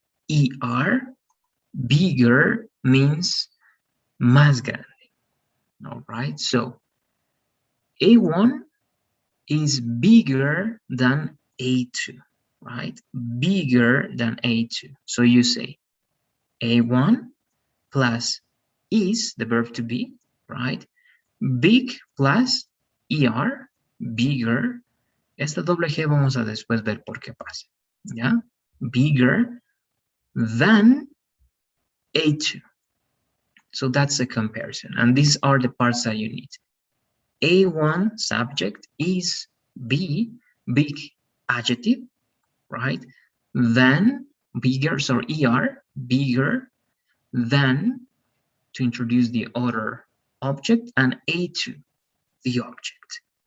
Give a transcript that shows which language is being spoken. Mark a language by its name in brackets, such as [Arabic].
[English] ER, bigger means [Spanish] más grande. [English] All right. So, A1 is bigger than A2, right? Bigger than A2. So you say A1 plus is, the verb to be, right? Big plus ER, bigger. [Spanish] Esta doble G vamos a después ver por qué pasa, ¿ya? [English] Bigger than A2. So that's the comparison. And these are the parts that you need. A1 subject is B, big adjective, right? Then bigger, so ER, bigger than, to introduce the other object, and A2, the object.